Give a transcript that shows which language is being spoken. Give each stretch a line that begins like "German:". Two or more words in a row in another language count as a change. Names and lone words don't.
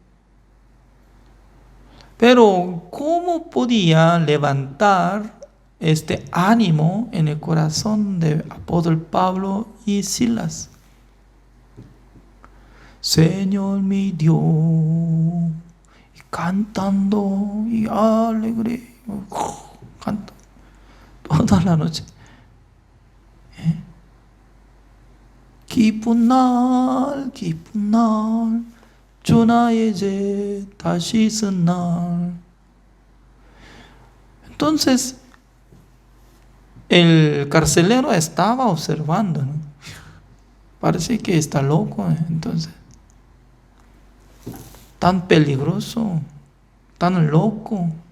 Spanish: Pero ¿cómo podía levantar este ánimo en el corazón de apóstol Pablo y Silas? Señor mi Dios, y cantando y alegre, canta toda la noche.
Korean: 기쁜 날 주 나의 죄 다시 쓴 날.
Spanish: Entonces el carcelero estaba observando, ¿no? Parece que está loco, entonces tan peligroso, tan loco.